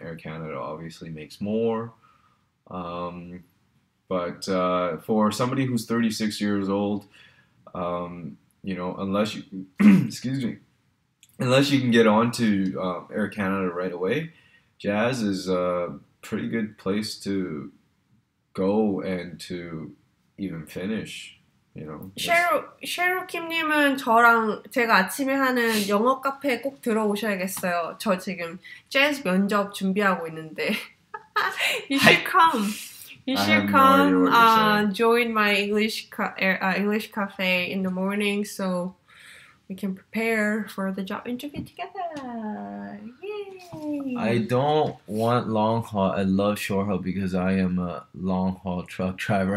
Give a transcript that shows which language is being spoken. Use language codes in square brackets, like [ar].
[en] Air Canada obviously makes more, but for somebody who's 36 years old, unless you excuse me, unless you can get onto Air Canada right away, Jazz is a pretty good place to go and to even finish. [ko] 셰로킴님은 저랑 제가 아침에 하는 영어 카페에 꼭 들어오셔야겠어요. 저 지금 재즈 면접 준비하고 있는데. [en] You should come. You should come join my English cafe in the morning so we can prepare for the job interview together. Yay! I don't want long haul. I love short haul because I am a long haul truck driver.